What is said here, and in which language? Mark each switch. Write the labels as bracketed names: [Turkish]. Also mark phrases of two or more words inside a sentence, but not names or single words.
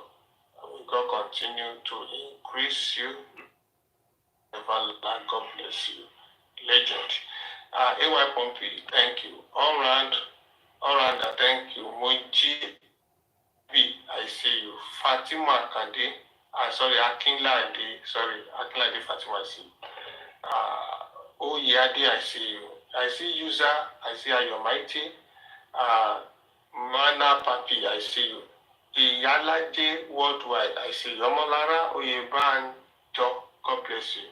[English] May God continue to increase you. God bless you. Legend. AY Pompey, thank you. All round, thank you. Moji B, I see you. Fatima Kande, Akinlade Fatima, I see you. Oyade, I see you. I see User, I see Ayomaiti. Mana Papi, I see you. Iyalaje Worldwide, I see you. Omolara Oyeban Jo, God bless you.